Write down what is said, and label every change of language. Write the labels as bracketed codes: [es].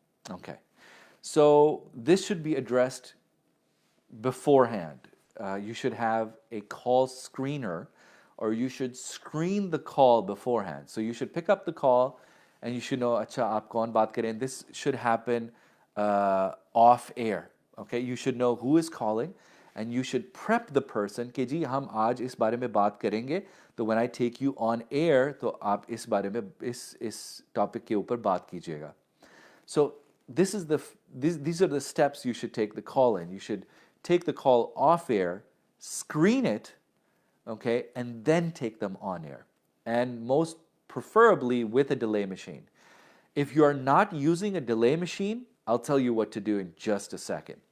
[en] Okay, so this should be addressed beforehand. You should have a call screener, or you should screen the call beforehand. So you should pick up the call and you should know, [hi] अच्छा आप कौन बात कर रहे हैं. [en] This should happen off air. Okay, you should know who is calling, and you should prep the person [hi] कि जी हम आज इस बारे में बात करेंगे, तो [en] when I take you on air [hi] तो आप इस बारे में इस topic के ऊपर बात कीजिएगा. [en] So these are the steps you should take the call in. You should take the call off air, screen it, okay, and then take them on air. And most preferably with a delay machine. If you are not using a delay machine, I'll tell you what to do in just a second.